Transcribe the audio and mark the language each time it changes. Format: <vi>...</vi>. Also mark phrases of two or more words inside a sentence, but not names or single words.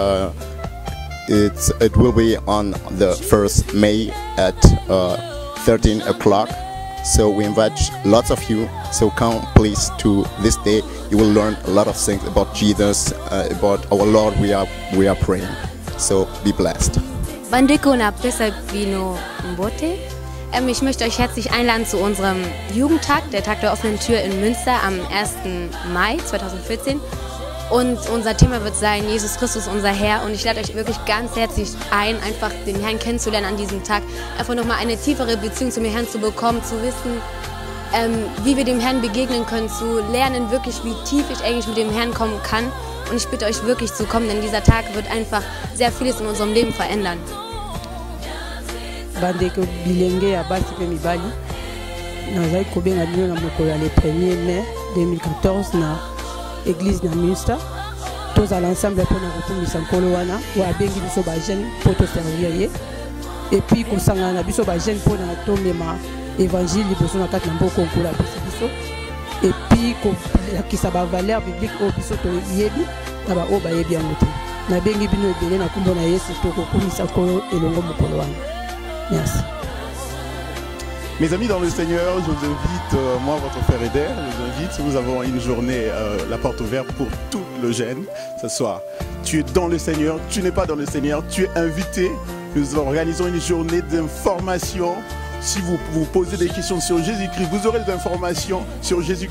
<en>And it's It will be on the 1st May at 13 o'clock. So we invite lots of you. So come please to this day. You will learn a lot of things about Jesus, about our Lord. We are praying. So be blessed.</en> <ln>Bandeko na pesa vino mbote.</ln> <de>Ich möchte euch herzlich einladen zu unserem Jugendtag, der Tag der offenen Tür in Münster am 1. Mai 2014. Und unser Thema wird sein, Jesus Christus, unser Herr. Und ich lade euch wirklich ganz herzlich ein, einfach den Herrn kennenzulernen an diesem Tag. Einfach nochmal eine tiefere Beziehung zu dem Herrn zu bekommen, zu wissen, wie wir dem Herrn begegnen können, zu lernen wirklich, wie tief ich eigentlich mit dem Herrn kommen kann. Und ich bitte euch wirklich zu kommen, denn dieser Tag wird einfach sehr vieles in unserem Leben verändern.</de> <ln>Bandeko bilenge ya basi pe mibali nazali kobenga bino na mokolo ya</ln> <fr>le 1er mai</fr> <ln>2014 na église na Münster. Tozala ensemble mpona kokumbisa nkolo wana oyo abengi biso bajeune mpo toservir ye epuis kosangana na biso bajeune mpona tomema évangile liboso na kati na mboka nkolo apesi biso epuis kolakisa bavaleur biblique oyo biso toyebi na baoyo bayebi yango te. Nabengi bino ebele na nkombo na Yesu tokokumisa nkolo elongo mokolo wana. Merci.</ln> <fr>Mes amis dans le Seigneur, je vous invite, moi votre frère Eder, je vous invite, nous avons une journée, la porte ouverte pour tout le jeune ce soir. Tu es dans le Seigneur, tu n'es pas dans le Seigneur, tu es invité. Nous organisons une journée d'information. Si vous vous posez des questions sur Jésus-Christ, vous aurez des informations sur Jésus.</fr>